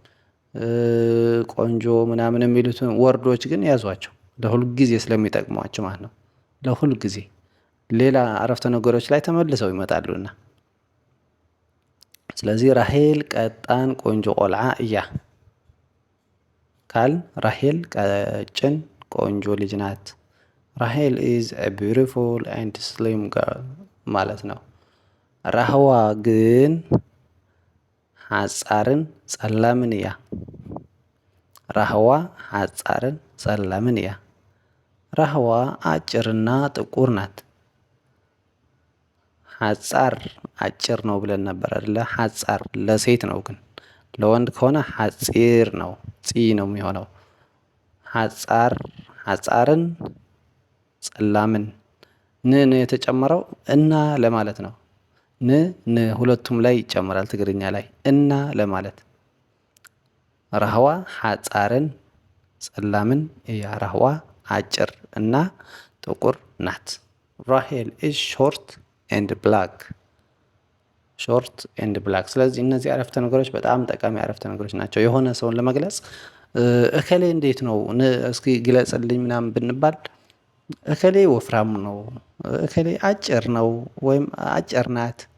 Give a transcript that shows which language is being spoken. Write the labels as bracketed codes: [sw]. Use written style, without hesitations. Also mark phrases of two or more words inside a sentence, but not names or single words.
[am] ቆንጆ ምናምን የሚሉትን ወርዶች ግን ያዟቸው ለሁል ጊዜ ስለሚጠቅሟቸው ማለት ነው። ለሁል ጊዜ ሌላ አረፍተ ነገሮች ላይ ተመልሰው ይመጣሉና። ስለዚህ ራሄል [ti] ቀጣን ቆንጆ ቆልዓ እያ [am] ካል ራሄል ቀጭን ቆንጆ ልጅ ናት። [en] Rachel is a beautiful and slim girl [am] ማለት ነው። ራህዋ ግን [ti] ሓፃርን ጸላምን እያ። ራህዋ ሓፃርን ጸላምን እያ። [am] ራህዋ አጭርና ጥቁር ናት። ሐጻር አጭር ነው ብለን ነበር አይደለ? ሐጻር ለሴት ነው፣ ግን ለወንድ ከሆነ ሐጺር ነው፣ ጺ ነው የሚሆነው። ሐጻር [ti] ሐጻርን ጸላምን [am] ን የተጨመረው እና ለማለት ነው። ን ሁለቱም ላይ ይጨመራል ትግርኛ ላይ እና ለማለት። [ti] ራህዋ ሐጻርን ጸላምን እያ። [am] ራህዋ አጭር እና ጥቁር ናት። [en] Rachel is short and black። short and black። [am] ስለዚህ እነዚህ አረፍተ ነገሮች በጣም ጠቃሚ አረፍተ ነገሮች ናቸው። የሆነ ሰውን ለመግለጽ እከሌ እንዴት ነው እስኪ ግለጽልኝ ምናምን ብንባል እከሌ ወፍራም ነው፣ እከሌ አጭር ነው ወይም አጭር ናት፣